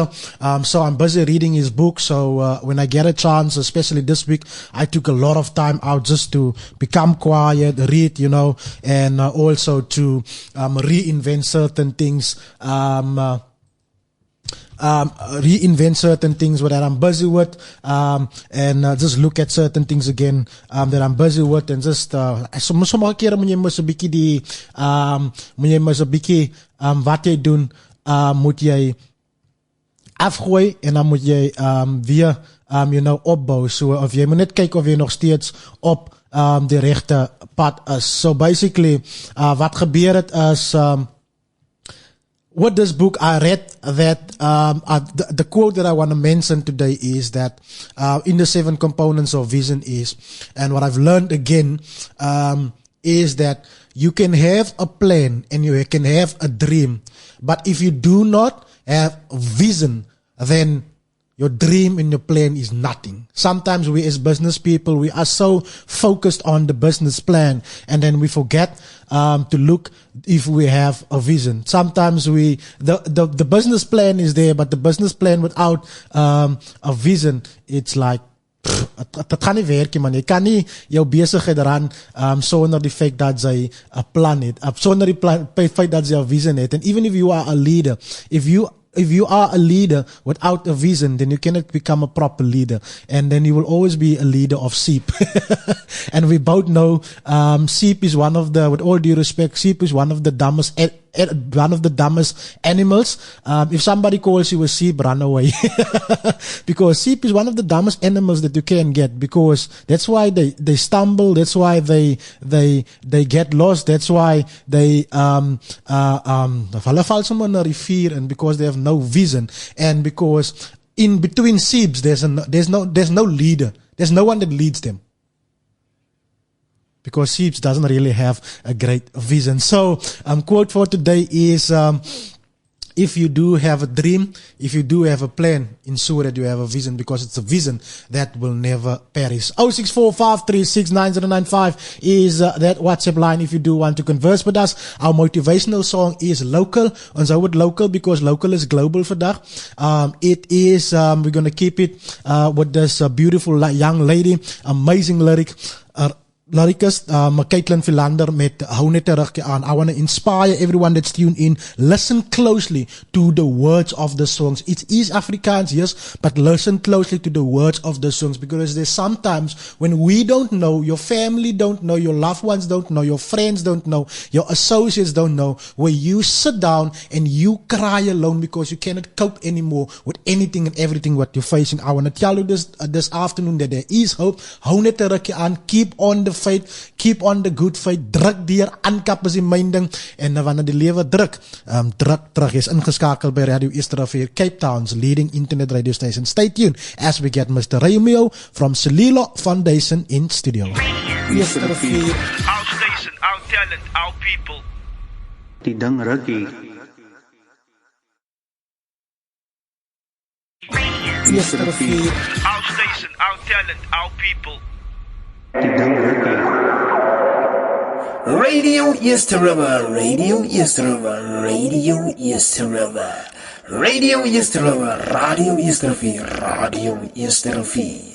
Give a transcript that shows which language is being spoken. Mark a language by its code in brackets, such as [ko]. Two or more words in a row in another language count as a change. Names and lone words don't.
[en] So I'm busy reading his book. So when I get a chance, especially this week, I took a lot of time out just to become quiet, read, you know, and also to reinvent certain things. Reinvent certain things that I'm busy with, and just [af] look at certain things again that I'm busy with, and just sommige kere moet jy mos 'n bietjie die moet jy mos 'n bietjie wat jy doen moet jy afgooi en dan moet jy weer [en] you know [af] opbou. So of jy moet net kyk of jy nog steeds op die regte pad is. [en] So basically [af] wat gebeur het is [en] with this book, I read that the quote that I want to mention today is that in the 7 components of vision is, and what I've learned again is that you can have a plan and you can have a dream, but if you do not have vision, then your dream and your plan is nothing. Sometimes we as business people, we are so focused on the business plan, and then we forget to look if we have a vision. Sometimes the business plan is there, but the business plan without a vision, it's like [af] dat gaan nie werk man. Jy kan nie jou besigheid ran sonder die feit dat jy 'n plan het, sonder die feit dat jy 'n vision het. [en] And even if you are a leader, if you if you are a leader without a vision, then you cannot become a proper leader, and then you will always be a leader of sheep. And we both know sheep is one of the, with all due respect, sheep is one of the dumbest animals. If somebody calls you a sheep, run away. Because sheep is one of the dumbest animals that you can get, because that's why they stumble, that's why they get lost, that's why they [af] hulle val sommer in 'n rivier, [en] and because they have no vision, and because in between sheep there's no leader, there's no one that leads them. Because sheep doesn't really have a great vision. So, quote for today is, if you do have a dream, if you do have a plan, ensure that you have a vision, because it's a vision that will never perish. 0645369095 is that WhatsApp line if you do want to converse with us. Our motivational song is Local. [af] Ons hou het local [en] because local is global [af] vandag. [en] It is, we're going to keep it with this beautiful young lady, amazing lyric. Lyricist, [af] Caitlin Philander met Hou Net Terugke aan. [en] I want to inspire everyone that's tuned in. Listen closely to the words of the songs. It is Afrikaans, yes, but listen closely to the words of the songs, because there's sometimes when we don't know, your family don't know, your loved ones don't know, your friends don't know, your associates don't know, where you sit down and you cry alone because you cannot cope anymore with anything and everything what you're facing. I want to tell you this afternoon that there is hope. [af] Hou net terugke aan. [en] Keep on the faith, keep on the good faith, [af] druk deur, aankap is die myn ding, en wanneer die lewe druk terug, is ingeskakeld by Radio Easter Rivier, [en] Cape Town's leading internet radio station. Stay tuned as we get Mr. Romeo from Celilo Foundation in studio. Easter Rivier, Our station, our talent, our people. [af] die ding rukkie. Easter Rivier, [en] Our station, our talent, our people. [af] die ding rukkie. Radio Easter River, Radio Easter River, Radio Easter River, Radio Easter River, Radio Easter Rivier, Radio Easter Rivier.